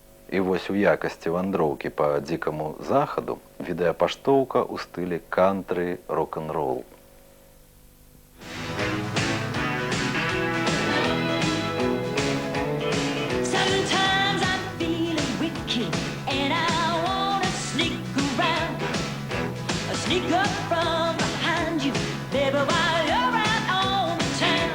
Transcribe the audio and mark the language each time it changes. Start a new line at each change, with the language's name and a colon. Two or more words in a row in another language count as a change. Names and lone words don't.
Belarusian: І вось у якасці вандроўкі па дзікаму захаду відэапаштоўка ў стылі кантры рок-н-рол.
English: Sometimes I'm feeling wicked and I wanna sneak around, sneak up from behind you, baby, while you're out on the town.